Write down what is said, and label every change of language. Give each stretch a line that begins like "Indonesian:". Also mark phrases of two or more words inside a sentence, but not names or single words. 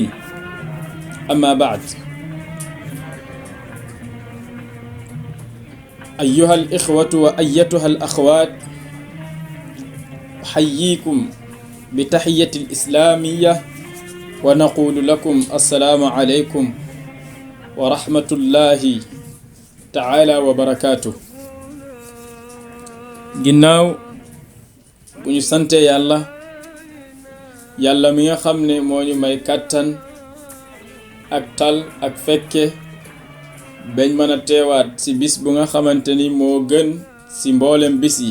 Arabic: أما بعد، أيها الإخوة وأيتها الأخوات، أحييكم بتحية الإسلامية ونقول لكم السلام عليكم ورحمة الله تعالى وبركاته.
Wolof: ginnaaw bu ñu sante yàlla mi nga xam ne moo ñu may kàttan ak tal ak fekke bañ mën a teewaat ci bis bu nga xamante ni moo gën ci mboolem bis yi.